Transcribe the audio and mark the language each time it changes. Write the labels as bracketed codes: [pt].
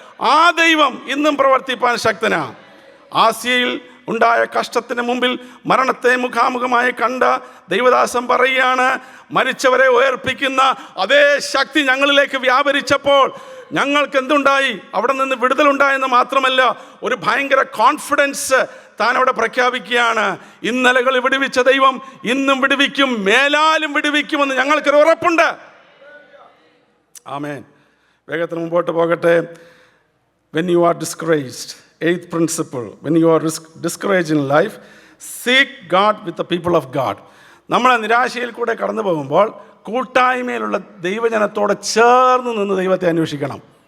[ml] ആ ദൈവം ഇന്നും പ്രവർത്തിപ്പാൻ ശക്തനാണ്. ആസ്യയിൽ ഉണ്ടായ കഷ്ടത്തിന് മുമ്പിൽ മരണത്തെ മുഖാമുഖമായി കണ്ട ദൈവദാസൻ പറയുകയാണ്, മരിച്ചവരെ ഉയർപ്പിക്കുന്ന അതേ ശക്തി ഞങ്ങളിലേക്ക് വ്യാപരിച്ചപ്പോൾ ഞങ്ങൾക്ക് എന്തുണ്ടായി? അവിടെ നിന്ന് വിടുതലുണ്ടായെന്ന് മാത്രമല്ല, ഒരു ഭയങ്കര കോൺഫിഡൻസ് താൻ അവിടെ പ്രഖ്യാപിക്കുകയാണ്. ഇന്നലകൾ വിടുവിച്ച ദൈവം ഇന്നും വിടുവിക്കും, മേലാലും വിടുവിക്കുമെന്ന് ഞങ്ങൾക്കൊരു ഉറപ്പുണ്ട്. ആമേൻ. വേഗത്തിന് മുമ്പോട്ട് പോകട്ടെ. [en] When you are discouraged, 8th principle, when you are discouraged in life, seek God with the people of God. [ml] നമ്മൾ നിരാശയിൽ കൂടെ കടന്നു പോകുമ്പോൾ കൂട്ടായ്മയിലുള്ള ദൈവജനത്തോട് ചേർന്ന് നിന്ന് ദൈവത്തെ അന്വേഷിക്കണം.